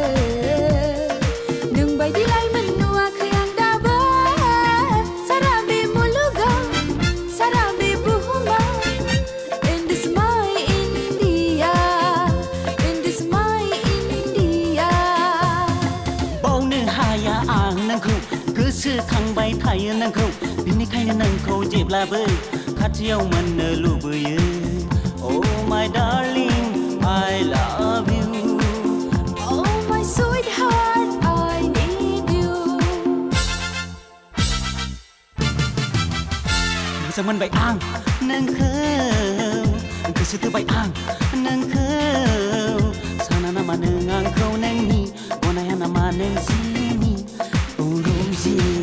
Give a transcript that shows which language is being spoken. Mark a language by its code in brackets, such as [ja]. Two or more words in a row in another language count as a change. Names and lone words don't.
[brx] नोंबायदि लाइमोन नुवाखै आं दाबो सारा बे मुलुगाव सारा बे बुहुमाव [en] In this my India In this my India [brx] बावनो हाया आं नोंखौ गोसोखांबाय थायो नोंखौ बिनिखायनो नोंखौ जेब्लाबो खाथियाव मोननो लुबैयो [en] Oh my darling I love you Oh my sweetheart I need you [brx] मोजां मोनबाय आं नोंखौ गोसो थोबाय आं नोंखौ साना नामा नों आंखौ नोंनि गनाया नामा नों जिउनि रौजे